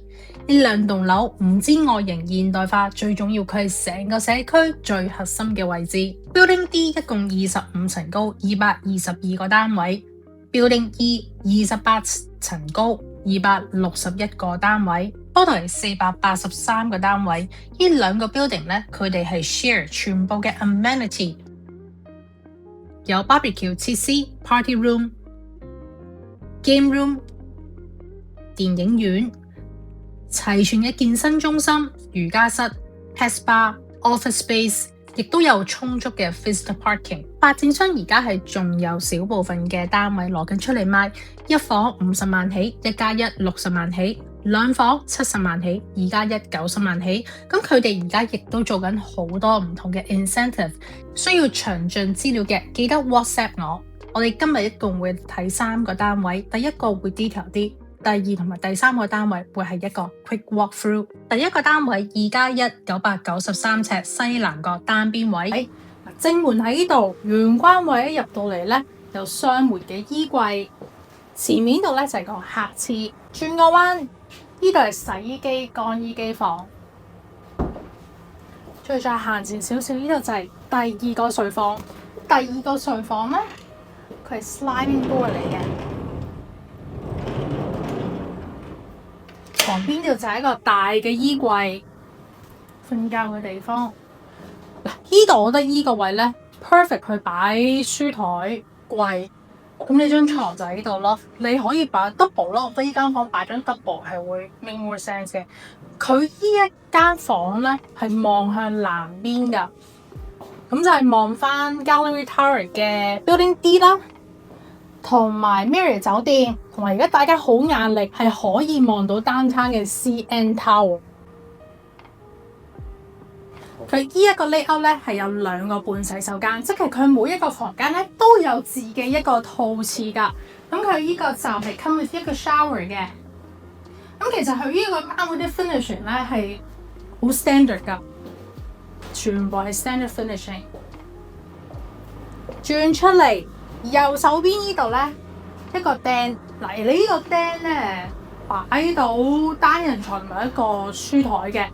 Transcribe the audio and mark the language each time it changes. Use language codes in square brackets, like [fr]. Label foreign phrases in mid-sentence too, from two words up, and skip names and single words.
[yue] 呢兩棟樓唔止外形現代化，最重要佢係成個社區最核心嘅位置。Building D 一共25層高，222個單位；Building E 28層高，261個單位。total係483個單位。呢兩個 building 咧，佢哋係 share 全部嘅 amenity， 有 barbecue 設施、 [en] party room、 game room、 [yue] 電影院，齊全嘅健身中心、瑜伽室、 [en] pet spa、 office space， [yue] 亦都有充足嘅 [en] visitor parking。 [yue] 發展商而家係仲有少部分嘅單位攞緊出嚟賣，一房50萬起，1+1 60萬起。兩房70萬起，2+1 90萬起。咁佢哋而家亦都做緊好多唔同嘅 incentive， 需要詳盡資料嘅記得 WhatsApp 我。我哋今日一共會睇3個單位，第一個會 detail 啲，第2同埋第3個單位會係一個 [en] quick walk through。 [yue] 第一個單位2+1 993尺西南角單邊位，正門喺呢度，玄關位一入到嚟呢，有雙門嘅衣櫃，前面度呢就係個客廁，轉個彎。呢度係洗衣機、乾衣機房，再行前少少，呢度就係第二個睡房。第二個睡房咧，佢係 [en] sliding door [yue] 嚟嘅，旁邊度就係一個大嘅衣櫃，瞓覺嘅地方。嗱，呢度我覺得呢個位咧 perfect 去擺書台、櫃。咁呢張床就喺度咯，你可以擺 double 咯。我覺得呢間房擺張 double 係會 [en] make more sense [yue] 嘅。佢呢一間房咧係望向南邊㗎，咁就係望翻 Gallery Tower 嘅 Building D 啦，同埋 Marriott 酒店，同埋而家大家好眼力係可以望到 Downtown 嘅 CN Tower。佢呢一個 layout 咧係有2個半洗手間，即係佢每一個房間咧都有自己一個套廁㗎。咁佢呢個就係 [en] come with [yue] 一個 shower 嘅。咁其實佢呢個單位啲 finishing 咧係好 standard 㗎，全部係 [en] standard finishing。 [yue] 轉出嚟右手邊呢度咧一個釘，嗱你呢個釘咧擺到單人床同埋一個書台嘅。